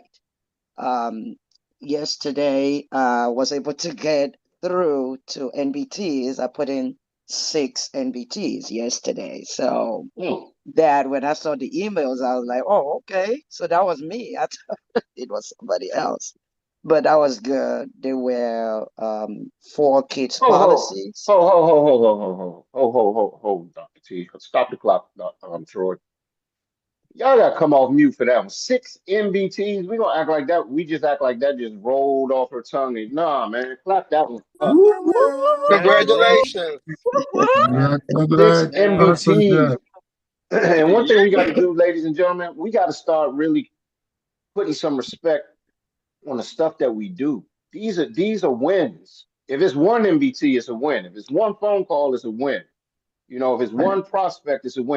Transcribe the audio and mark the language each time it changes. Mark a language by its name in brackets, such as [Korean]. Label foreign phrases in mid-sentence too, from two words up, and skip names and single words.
[English] Um, Yesterday, I was able to get through to NBTs. I put in 6 NBTs yesterday. So that when I saw the emails, I was like, oh, okay. So that was me. I thought it was somebody else. But that was good. They were 4 kids Ho ho policies. ho ho ho ho ho ho ho ho ho ho ho. Dr. T. Stop the clock, Troy. Y'all gotta come off mute for that one. 6 MBTs. We gonna act like that. We just act like that just rolled off her tongue. Nah, man, clap that one up. Woo, woo, woo, woo, woo, Congratulations. woo, woo. Six Awesome MBTs. job. And one thing we got to do, ladies and gentlemen, we got to start really putting some respect on the stuff that we do. These are wins. If it's one MBT, it's a win. If it's one phone call, it's a win. If it's one prospect, it's a win.